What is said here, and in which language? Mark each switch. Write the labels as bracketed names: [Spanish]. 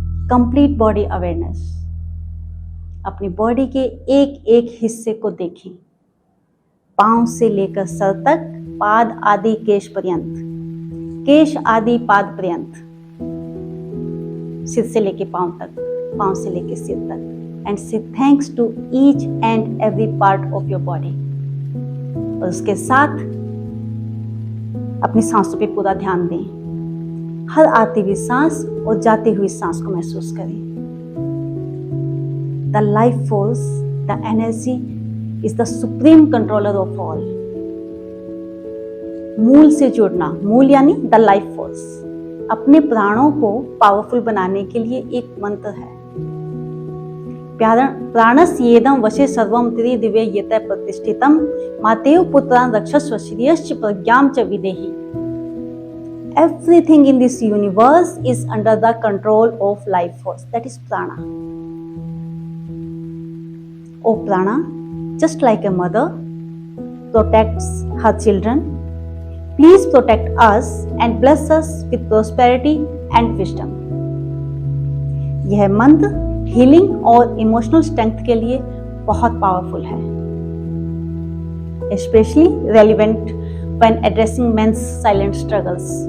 [Hindi] Complete body awareness. अपनी body के एक एक हिस्से को देखें, पांव से लेकर सर तक, पाद आदि केश पर्यंत, केश आदि पाद पर्यंत, सिर से लेकर पांव तक, पांव से लेकर सिर तक, [English] And say thanks to each and every part of your body. [Hindi] और उसके साथ अपनी सांसों पे पूरा ध्यान दें। हर आती हुई सांस और जाती हुई सांस को महसूस करें। [English] The life force, the energy is the supreme controller of all. [Hindi] मूल से जुड़ना, मूल यानी the life force, अपने प्राणों को पावरफुल बनाने के लिए एक मंत्र है। [Sanskrit] प्राणस्येदं वशे सर्वं त्रिदिव्ये येत प्रतिष्ठितं मातेव पुत्रान् रक्षस्व श्रियश्च प्रज्ञां च विदेहि। [English] Everything in this universe is under the control of life force, that is prana. Oh prana, just like a mother protects her children, please protect us and bless us with prosperity and wisdom. [Hindi] यह मंत्र healing और emotional strength के लिए बहुत powerful है, [English] especially relevant when addressing men's silent struggles.